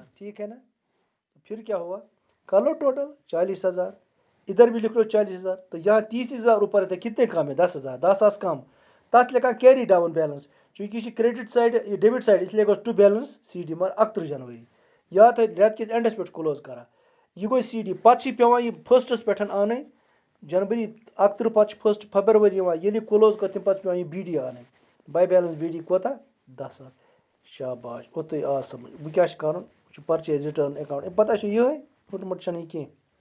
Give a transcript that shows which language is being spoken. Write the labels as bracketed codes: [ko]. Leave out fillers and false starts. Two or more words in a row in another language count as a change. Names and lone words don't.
[ur] ٹھیک ہے نا. پھر کیا ہوا؟ کر لو ٹوٹل 40,000. ادھر بھی لکھ لو 40,000. تو یہاں 30,000 اوپر ہے، کتنے کم ہے؟ 10,000. 10,000 کم. تک لکھا [en] carry down balance, [ur] چونکہ یہ [en] credit side [ur] یہ [en] debit side, [ur] اس لیے [en] goes to balance CD [ur] مگر 31 جنوری. [ks] یاد ہے رٮ۪تہٕ کِس اینڈس پٮ۪ٹھ کلوز کران. یہ گوٚو سی ڈی پتہٕ پیوان یہ فسٹس پٮ۪ٹھ انٕنۍ جنوری 31 پتہٕ چھِ 1 فیبرؤری یِوان ییٚلہِ کلوز کٔر تمہِ پتہٕ پیوان یہ بی ڈی انٕنۍ [en] by balance BD [ks] کوتاہ 10,000 شاباش اوٚتُے آو سمجھ وۄنۍ کیٛاہ چھُ کرُن وۄنۍ چھُ [en] purchase return account [ks] امہِ پتہٕ چھُ یِہوٚے ہُٹمُٹ چھنہٕ یہِ کینٛہہ